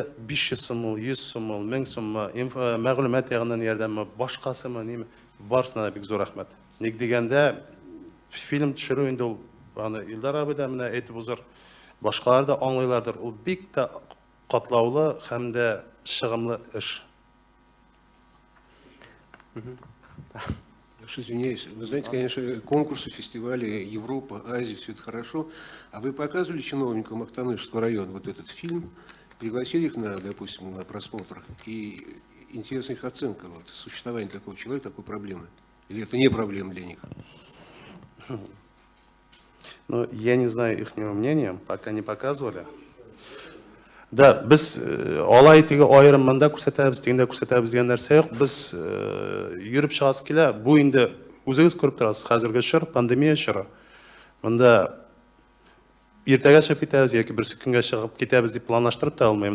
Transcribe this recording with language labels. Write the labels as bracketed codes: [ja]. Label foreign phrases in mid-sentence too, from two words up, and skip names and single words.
[tt] 500 сум, 100 сум, 1000 сум, мәгълүмат ягыннан ярдәме, башкасымы, ниме? Барсына бик зур рәхмәт. Ник дигәндә фильм төшерү инде ул аны Илдар абый да менә әйтеп узыр, башкалар да аңлыйлардыр. Ул бик тә катлаулы һәм дә шыгымлы эш. [ru] Извиняюсь, вы знаете, конечно, конкурсы, фестивали, Европа, Азия, все это хорошо. А вы показывали чиновникам Актанышского района вот этот фильм, пригласили их, допустим, на просмотр, и интересна их оценка существования такого человека, такой проблемы? Или это не проблема для них? Ну, я не знаю их мнения, пока не показывали. [tt] Да, без алай теге айрым мында күрсәтәбез, тегендә күрсәтәбез дигән нәрсә юк. Без йөреп чыгасы килә. Бу инде үзегез күреп торасыз, хәзерге чор, пандемия чоры. Монда иртәгә чыгып китәбез яки берсе көнгә чыгып китәбез дип планлаштырып та алмыйм.